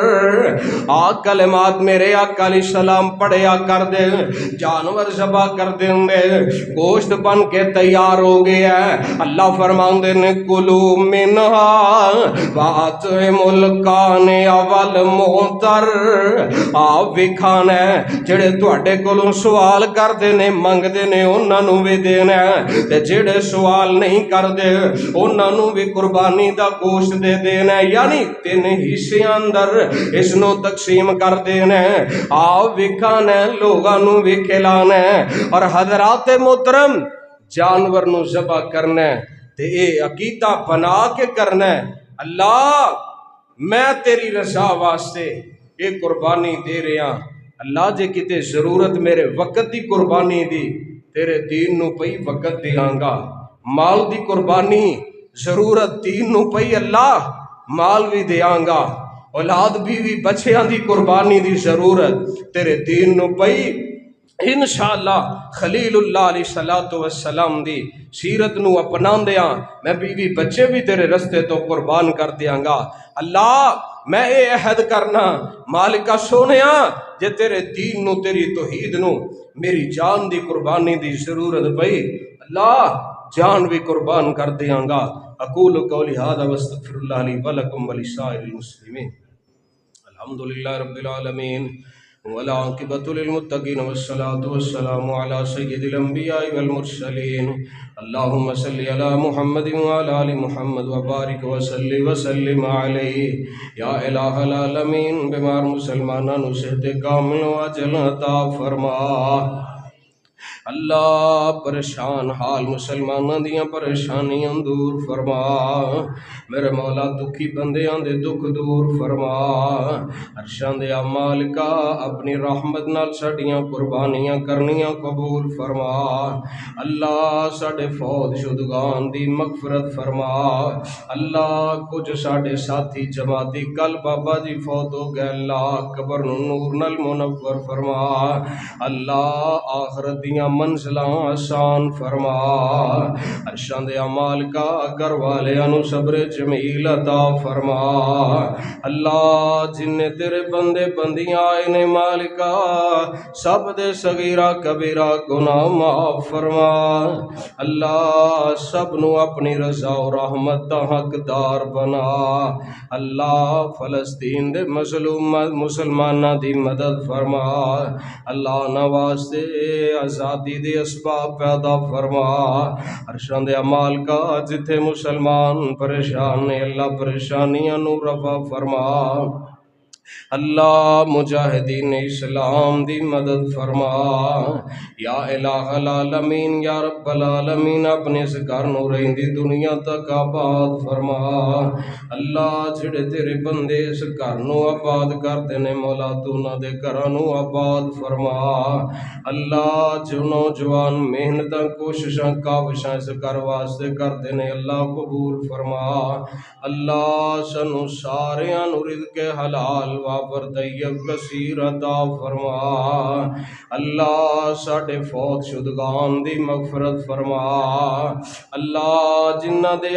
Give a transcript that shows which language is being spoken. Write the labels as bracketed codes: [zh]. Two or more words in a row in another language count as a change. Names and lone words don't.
[pa] کلمات میرے آقا [ar] علیہ السلام [pa] پڑھیا کر دے. جانور ذبح کر دیں دے, گوشت بن کے تیار ہو گیا ہے. اللہ فرماندے نے [ar] کلو منہا واطعموا القانع والمعتر. [pa] آپ بھی کھانا ہے, جڑے تواڈے کولوں سوال کردے نے منگدے نے انہاں نوں وی دینا ہے, تے جڑے سوال نہیں کردے انہاں نوں بھی قربانی دا گوشت دے دینا ہے. یعنی 3 حصے اندر اس نو تقسیم کر دینا ہے. آپ بھی کھانا ہے, لوگاں نوں بھی کھلانا ہے. اور حضرات محترم جانور نو ذبح کرنا ہے تے اے عقیدہ بنا کے کرنا ہے اللہ میں تیری رضا واسطے اے قربانی دے رہا. اللہ جے کتے ضرورت میرے وقت دی قربانی دی, تیرے دین نو پئی وقت دیاں گا. مال دی قربانی ضرورت دین نو پئی, اللہ مال بھی دیاں گا. اولاد بیوی بچیاں دی قربانی دی ضرورت تیرے دین نو پئی. انشاءاللہ خلیل اللہ [ar] علیہ السلام [pa] دی سیرت نو اپنان دیاں میں بیوی بچے بھی تیرے رستے تو قربان کر دیاں گا. اللہ میں اے عہد کرنا مالکہ سونیاں جے تیرے دین نو تیری توحید نو میری جان دی قربانی دی ضرورت پئی, اللہ جان بھی قربان کر دیاں گا. [ar] اقول قولی ھذا واستغفر اللہ لی ولکم ولسائر المسلمین. الحمدللہ رب العالمین والعاقبۃ للمتقین والصلاة والسلام علی سید الانبیاء والمرسلین. اللہم صلی علی محمد وعلی آل محمد وبارک وسلم علیہ. یا الہ العالمین [ur] بیمار مسلمانوں صحت کامل و اجل عطا فرما. [pa] اللہ پریشان حال مسلمانوں دیاں پریشانیاں دور فرما، میرے مولا دکھی بندیاں دے دکھ دور فرما، عرشاں دے مالکا اپنی رحمت نال ساڈیاں قربانیاں کرنیاں قبول فرما، اللہ ساڈے فوت شدگان دی مغفرت فرما، اللہ کچھ ساڈے ساتھی جماعتی کل بابا جی فوت ہو گئے، اللہ قبر نو نور نال منور فرما، اللہ آخرت دیاں منزلاں آسان فرما، عرشاں دے مالکا گھر والیاں نو صبر جمیل عطا فرما، اللہ جن تیرے بندے بندیاں آئے نے مالکا سب دے صغیرہ کبیرہ گناہ معاف فرما، اللہ سب نو اپنی رضا و رحمت دا حقدار بنا، اللہ فلسطین دے مظلوم مسلمانہ دی مدد فرما، اللہ نواستے آزادی دے اسباب پیدا فرما، عرشاں دے مالکا جتھے مسلمان پریشان نے اللہ پریشانیاں نو رفع فرما، اللہ مجاہدین اسلام دی مدد فرما، [ar] یا الہ العالمین یا رب العالمین [pa] اپنے اس گھر نو رہندی دنیا تک آباد فرما، اللہ جڑے تیرے بندے اس گھر نو آباد کر دینے مولا تو نہ دے گھراں نو آباد فرما، اللہ جو نوجوان محنتاں کوششاں کاوشاں اس گھر واسطے کر دینے اللہ قبول فرما، اللہ سنو ساریاں نو رزق حلال وافر طیب کثیر عطا فرما، اللہ ساڈے فوت شدگان دی مغفرت فرما، اللہ جنہ دے